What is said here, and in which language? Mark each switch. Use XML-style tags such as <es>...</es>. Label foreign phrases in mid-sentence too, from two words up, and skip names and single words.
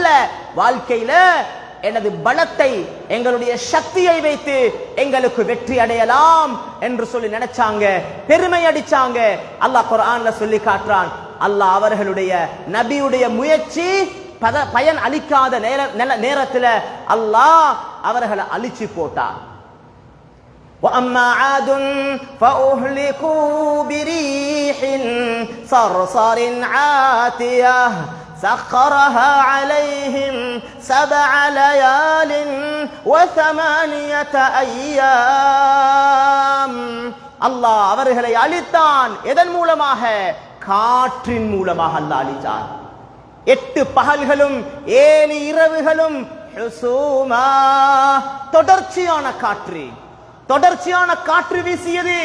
<ta>வாழ்க்கையில எனது பலத்தை, எங்களுடைய சக்தியை வைத்து எங்களுக்கு வெற்றி அடையலாம் என்று சொல்லி நினைச்சாங்க, பெருமை அடிச்சாங்க. அல்லாஹ் குர்ஆன்ல சொல்லி காட்டுறான், அல்லாஹ் அவர்களுடைய நபியுடைய முயற்சி பயன் அளிக்காத நேரத்துல அல்லாஹ் அவர்களை அழிச்சு போட்டார்.</ta> <ar>وَأَمَّا عَادٌ فَأُهْلِكُوا بِرِيحٍ صَرْصَرٍ عَاتِيَةٍ سَخَّرَهَا عَلَيْهِمْ 7 لَيَالٍ و8 أَيَّامٍ.</ar> <ta>அல்லாஹ் அவர்களை அழித்தான். எதன் மூலமாக? காற்றின் மூலமாக அல்லாஹ் அழித்தான். 8 பகல்களும் 7 இரவுகளும் ஹுசூமா, தொடர்ச்சியான காற்று, தொடர்ச்சியான காற்று வீசியது.</ta>